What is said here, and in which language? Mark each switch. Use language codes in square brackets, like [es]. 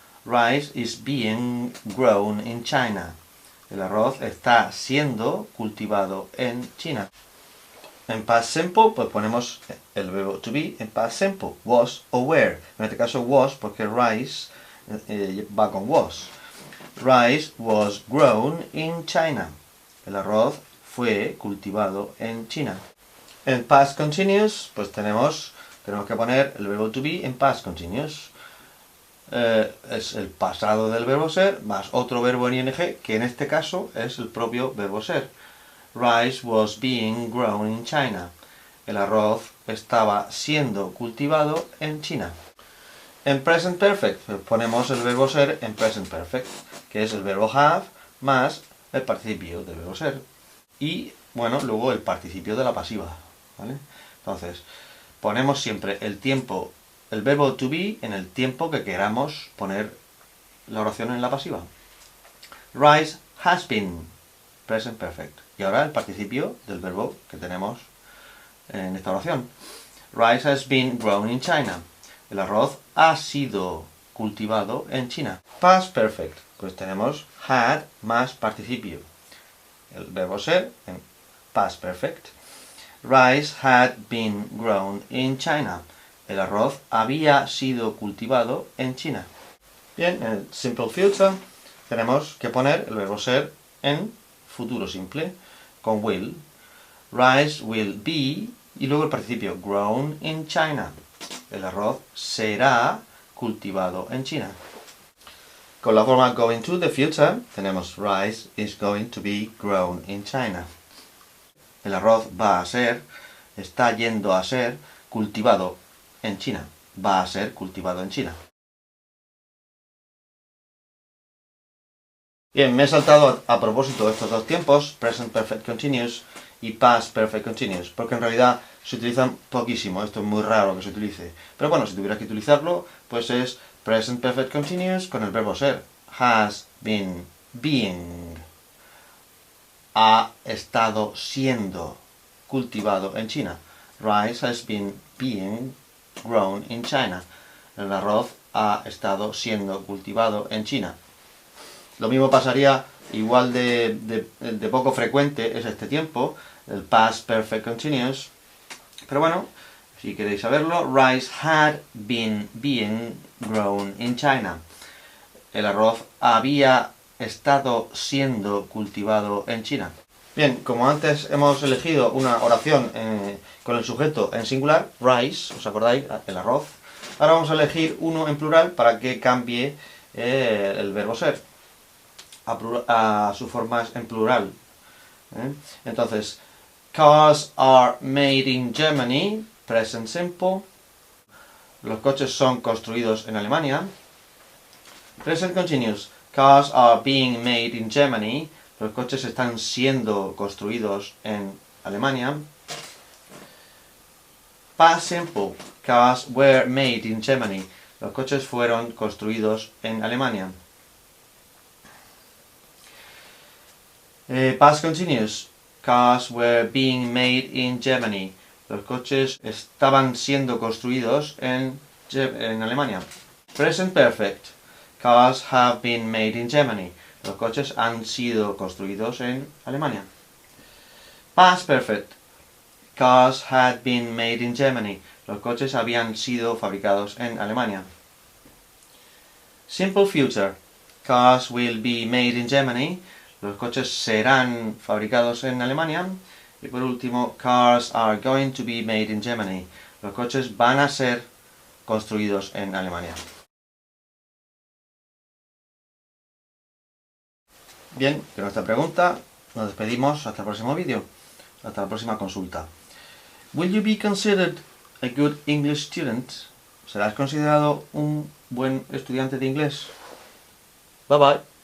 [en] Rice is being grown in China. [es] El arroz está siendo cultivado en China. En past simple, pues ponemos el verbo to be en past simple. Was o were. En este caso was porque rice va con was. Rice was grown in China. El arroz fue cultivado en China. En past continuous, pues tenemos que poner el verbo to be en past continuous. Es el pasado del verbo ser más otro verbo en ing, que en este caso es el propio verbo ser. [en] Rice was being grown in China. [es] El arroz estaba siendo cultivado en China. En present perfect ponemos el verbo ser en present perfect, que es el verbo have más el participio del verbo ser. Y, bueno, luego el participio de la pasiva, ¿vale? Entonces, ponemos siempre el tiempo, el verbo to be en el tiempo que queramos poner la oración en la pasiva. [en] Rice has been, present perfect. [es] Y ahora el participio del verbo que tenemos en esta oración. [en] Rice has been grown in China. [es] El arroz ha sido cultivado en China. Past perfect. Pues tenemos had más participio. El verbo ser en past perfect. [en] Rice had been grown in China. [es] El arroz había sido cultivado en China. Bien, en el simple future tenemos que poner el verbo ser en futuro simple con will. [en] Rice will be y luego el participio grown in China. [es] El arroz será cultivado en China. [en] Con la forma going to the future tenemos rice is going to be grown in China. [es] El arroz va a ser, está yendo a ser cultivado en China. Va a ser cultivado en China. Bien, me he saltado a propósito estos dos tiempos, present perfect continuous y past perfect continuous, porque en realidad se utilizan poquísimo, esto es muy raro que se utilice. Pero bueno, si tuviera que utilizarlo, pues es present perfect continuous con el verbo ser. Has been being. Ha estado siendo cultivado en China. [en] Rice has been being grown in China. [es] El arroz ha estado siendo cultivado en China. Lo mismo pasaría, igual de poco frecuente es este tiempo, el past perfect continuous. [en] Pero bueno, si queréis saberlo, rice had been being grown in China. [es] El arroz había estado siendo cultivado en China. Bien, como antes hemos elegido una oración con el sujeto en singular, rice, ¿os acordáis? El arroz. Ahora vamos a elegir uno en plural para que cambie el verbo ser a sus formas en plural. [en] Entonces, cars are made in Germany, present simple. [es] Los coches son construidos en Alemania. [en] Present continuous. Cars are being made in Germany. [es] Los coches están siendo construidos en Alemania. [en] Past simple. Cars were made in Germany. [es] Los coches fueron construidos en Alemania. [en] Past continuous. Cars were being made in Germany. [es] Los coches estaban siendo construidos en Alemania. [en] Present perfect. Cars have been made in Germany. [es] Los coches han sido construidos en Alemania. [en] Past perfect. Cars had been made in Germany. [es] Los coches habían sido fabricados en Alemania. [en] Simple future. Cars will be made in Germany. [es] Los coches serán fabricados en Alemania. [en] Y por último, cars are going to be made in Germany. [es] Los coches van a ser construidos en Alemania. Bien, con esta pregunta nos despedimos hasta el próximo vídeo. Hasta la próxima consulta. [en] Will you be considered a good English student? [es] ¿Serás considerado un buen estudiante de inglés? Bye bye.